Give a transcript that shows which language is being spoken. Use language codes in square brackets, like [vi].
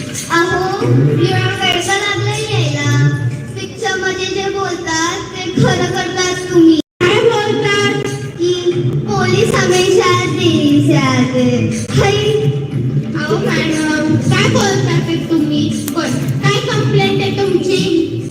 [mr] अहो, एवढा पैसा लागला यायला. पिक्चर मध्ये जे बोलतात ते खरं करतात तुम्ही. काय बोलतात [hi] की पोलीस हमेशा देरी से आते. हाय, [mr] अहो मॅडम, काय बोलतात ते तुम्ही? पण काय कंप्लेंट आहे तुमची?